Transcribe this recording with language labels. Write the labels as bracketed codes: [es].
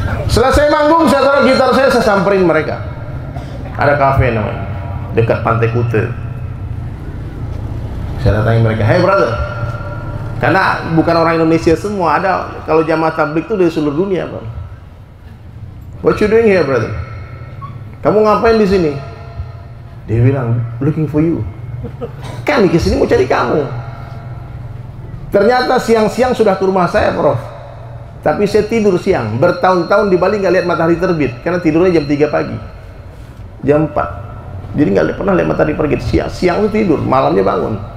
[id] Selesai manggung, saya taruh gitar saya samperin mereka. Ada kafe namanya, dekat Pantai Kute. Saya datangi mereka, [en] hey brother. [id] Karena bukan orang Indonesia semua, ada kalau jamaah tabligh itu dari seluruh dunia, Pak. [en] What you doing here, brother? [id] Kamu ngapain di sini? Dia bilang, [en] looking for you. [id] Kami kesini mau cari kamu. Ternyata siang-siang sudah ke rumah saya, Prof. Tapi saya tidur siang. Bertahun-tahun di Bali nggak lihat matahari terbit, karena tidurnya jam 3 pagi, jam 4. Jadi nggak pernah lihat matahari terbit. Siang itu tidur, malamnya bangun.